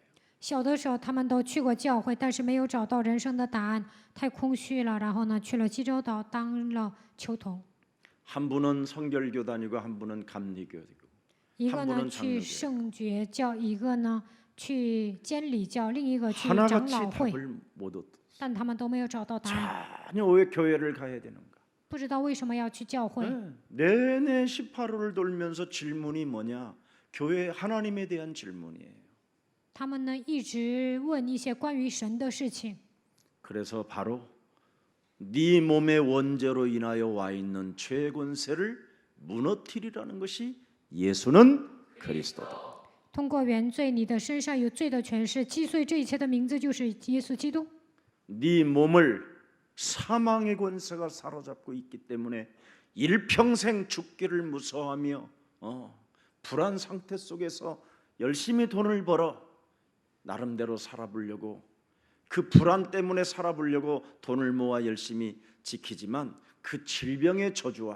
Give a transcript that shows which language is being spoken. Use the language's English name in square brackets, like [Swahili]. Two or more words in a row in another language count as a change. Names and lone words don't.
[Chinese] 小的时候，他们都去过教会，但是没有找到人生的答案，太空虚了。然后呢，去了济州岛当了球童。 [Korean] 한 분은 성결교 다니고 한 분은 감리교 다니고 [Chinese] 一个 [Korean] 한 [Chinese] 呢 [Korean] 분은 [Chinese] 去 [Korean] 장로교 [Chinese] 圣觉教，一个呢去监理教，另一个去长 [Korean] 하나같이 [Chinese] 老会， [Korean] 답을 못 얻었어요. [Chinese] 但他们都没有找到答案， [Korean] 전혀 왜 교회를 가야 되는가? [Chinese] 不知道为什么要去教会。 [Korean] 내내 18호를 돌면서 질문이 뭐냐? 교회 하나님에 대한 질문이에요. [Chinese] 他们呢一直问一些关于神的事情。 [Korean] 그래서 바로 네 몸의 원죄로 인하여 와 있는 죄의 권세를 무너뜨리라는 것이 예수는 그리스도다. [Chinese] 通过原罪，你的身上有罪的权势，击碎这一切的名字就是耶稣基督。 [Korean] 네 몸을 사망의 권세가 사로잡고 있기 때문에 일평생 죽기를 무서워하며 불안 상태 속에서 열심히 돈을 벌어 나름대로 살아보려고 그 불안 때문에 살아보려고 돈을 모아 열심히 지키지만 그 질병의 저주와